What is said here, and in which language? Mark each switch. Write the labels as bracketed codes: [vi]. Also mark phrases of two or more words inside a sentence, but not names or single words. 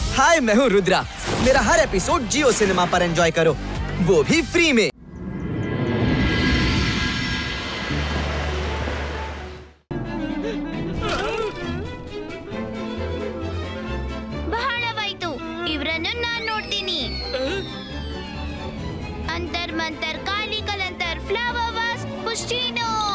[hi] हाय, मैं हूँ रुद्रा। मेरा हर एपिसोड जियो सिनेमा पर एंजॉय करो, वो भी फ्री में। [kn] ಬಹಳವಾಯ್ತು, ಇವರನ್ನು ನಾನು ನೋಡ್ತೀನಿ. ಅಂತರ್ ಮಂತರ್ ಕಾಲಿ ಕಲಂತರ್ ಫ್ಲವರ್ ವಾಸ್ ಪುಷ್ಟಿನೋ.